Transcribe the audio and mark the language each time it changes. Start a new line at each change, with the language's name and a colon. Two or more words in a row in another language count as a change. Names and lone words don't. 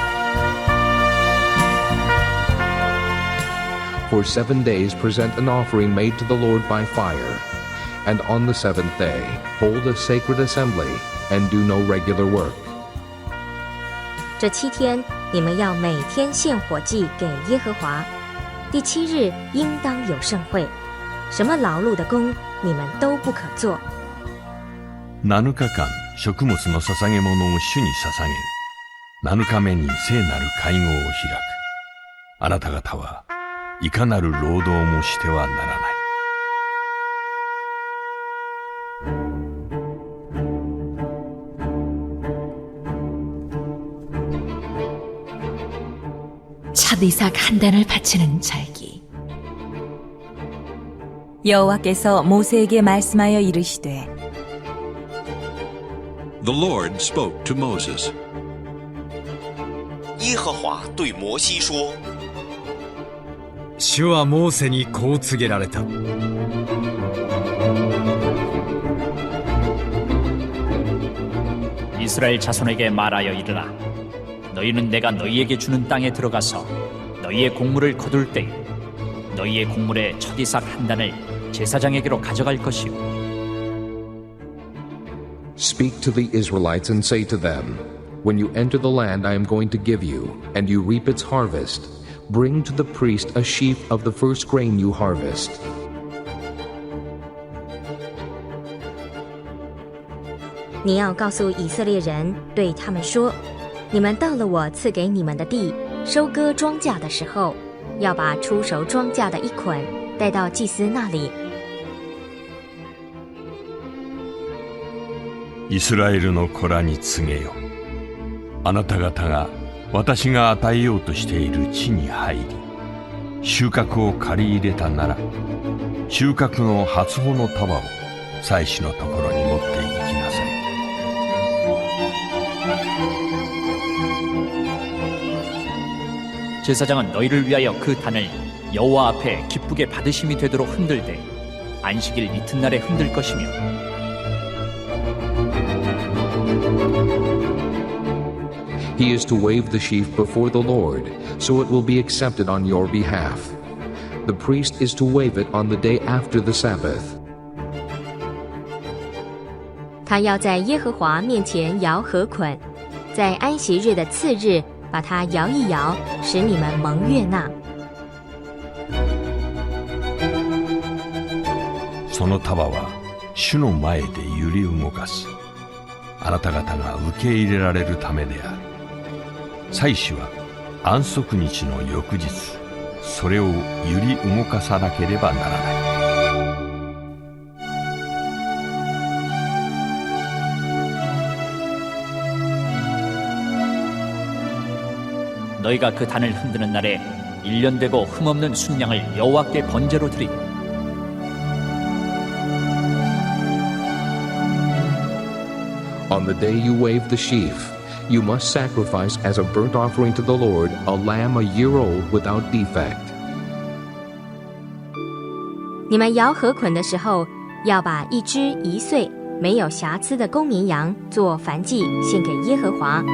English: For 7 days present an offering made to the Lord by fire, and on the 7th day hold a sacred assembly and do no regular work.
Chinese: 这7天你们要每天献火祭给耶和华。第7日应当有盛会，什么劳碌的工你们都不可做。
Japanese: 7 日間食物の捧げ物を主に捧げる。7日目に聖なる会合を開く。あなた方はいかなる労働もしてはならない。
Korean: 첫 이삭 한 단을 바치는 절기. 여호와께서 모세에게 말씀하여 이르시되
English: The Lord spoke to Moses.
Chinese: 耶和华对摩西说：
Japanese: 主はモーセにこう告げられた。
Korean: 이스라엘 자손에게 말하여 이르라. 너희는 내가 너희에게 주는 땅에 들어가서 너희의 곡물을 거둘 때에 너희의 곡물의 첫 이삭 한 단을 제사장에게로 가져갈 것이요.
English: Speak to the Israelites and say to them, When you enter the land I am going to give you, and you reap its harvest, bring to the priest a sheaf of the first grain you harvest.
Chinese: 你要告诉以色列人，对他们说：你们到了我赐给你们的地，收割庄稼的时候，要把出熟庄稼的一捆带到祭司那里。
Japanese: イスラエルの子らに告げよ。あなた方が私が与えようとしている地に入り、収穫を借り入れたなら、収穫の初穂の束を祭司のところに持って行きなさい。
Korean: 제사장은 너희를 위하여 그 단을 여호와 앞에 기쁘게 받으심이 되도록 흔들되 안식일 이튿날에 흔들 것이며
English: He is to wave the sheaf before the Lord, so it will be accepted on your behalf. The priest is to wave it on the day after the Sabbath.
Chinese: 他要在耶和华面前摇禾捆，在安息日的次日把它摇一摇，使你们蒙悦纳。
Japanese: その束は主の前で揺り動かす。あなた方が受け入れられるためである。祭司は安息日の翌日、それを揺り動かさなければならない。
Korean: 너희가 그 단을 흔드는 날에 1년 되고 흠없는 순양을 여호와께 번제로 드리고
English: On the day you wave the sheaf, you must sacrifice as a burnt offering to the Lord a lamb a year old without defect.
Chinese: 你们摇禾捆的时候，要把一只1岁没有瑕疵的公绵羊做燔祭献给耶和华。